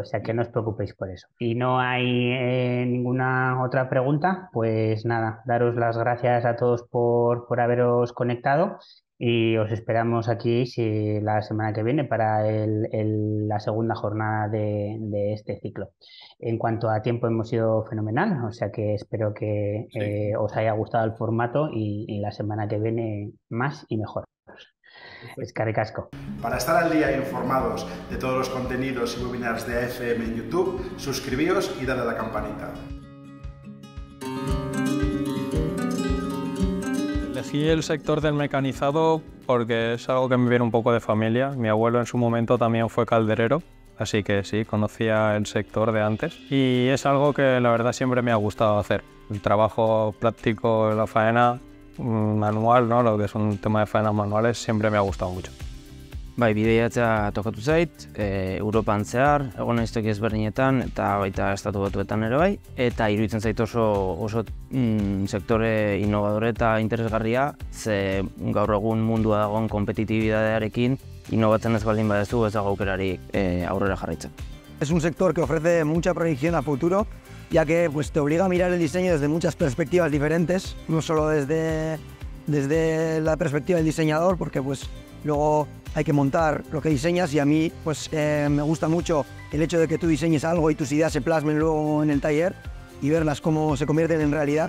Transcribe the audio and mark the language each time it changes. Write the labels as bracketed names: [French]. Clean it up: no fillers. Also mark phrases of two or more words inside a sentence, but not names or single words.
[Spanish] O sea que no os preocupéis por eso. Y no hay ninguna otra pregunta, pues nada, daros las gracias a todos por haberos conectado y os esperamos aquí la semana que viene para la segunda jornada de este ciclo. En cuanto a tiempo hemos sido fenomenal, o sea que espero que Sí, os haya gustado el formato y la semana que viene más y mejor. perfecto. [Basque] Eskerrik asko. [Spanish] Para estar al día e informados de todos los contenidos y webinars de AFM en YouTube, suscribíos y dale a la campanita. Elegí el sector del mecanizado porque es algo que me viene un poco de familia. Mi abuelo en su momento también fue calderero, así que sí, conocía el sector de antes. Y es algo que la verdad siempre me ha gustado hacer. El trabajo práctico, la faena manual, ¿no? Lo que es un tema de faenas manuales, siempre me ha gustado mucho. [Basque] Bai, bideiatzea tokatu zait, Europan zehar, egon naiz toki ezberdinetan eta baita estatu batuetan ere bai, eta iruditzen zait oso sektore innovadore eta interesgarria, ze gaur egun mundua dagoen kompetitibidadearekin innovatzen ez baldin badezu ez dago aukerarik aurrera jarraitzen. [Spanish] Es un sector que ofrece mucha proyección a futuro, ya que pues, te obliga a mirar el diseño desde muchas perspectivas diferentes, no solo desde la perspectiva del diseñador, porque pues, luego hay que montar lo que diseñas y a mí pues, me gusta mucho el hecho de que tú diseñes algo y tus ideas se plasmen luego en el taller y verlas cómo se convierten en realidad.